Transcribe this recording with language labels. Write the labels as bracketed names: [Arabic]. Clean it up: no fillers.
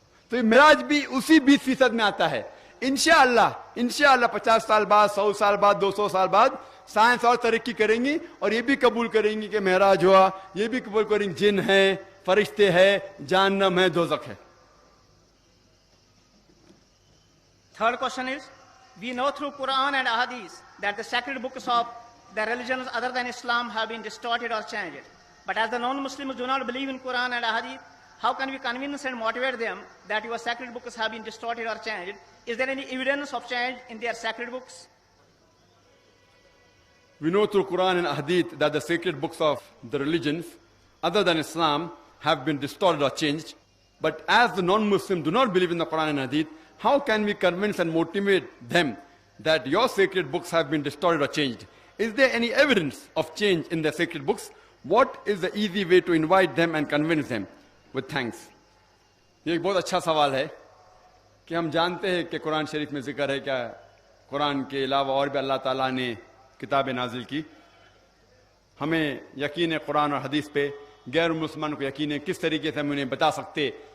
[Urdu] تو یہ معراج بھی اسی 20% میں آتا ہے. انشاءاللہ 50 سال بعد 100 سال بعد 200 سال بعد سائنس اور ترقی کریں گی اور یہ بھی قبول کریں گی کہ معراج ہوا, یہ بھی قبول کریں گے جن ہے, فرشتے ہے, جہنم ہے, دوزخ ہے. [English] Third question is, we know through Quran and Ahadith that the sacred books of the religions other than Islam have been distorted or changed. But as the non-Muslims do not believe in Quran and Ahadith, how can we convince and motivate them that your sacred books have been distorted or changed? Is there any evidence of change in their sacred books? We know through Quran and Hadith that the sacred books of the religions other than Islam have been distorted or changed. But as the non-Muslims do not believe in the Quran and Hadith, how can we convince and motivate them that your sacred books have been distorted or changed? Is there any evidence of change in their sacred books? What is the easy way to invite them and convince them? With thanks. [Urdu] یہ ایک بہت اچھا سوال ہے کہ ہم جانتے ہیں کہ قرآن شریف میں ذکر ہے کہ قرآن کے علاوہ اور بھی اللہ تعالیٰ نے کتابیں نازل کی. ہمیں یقین ہے قرآن اور حدیث پہ, غیر مسلمان کو یقین ہے. کس طریقے سے ہم انہیں بتا سکتے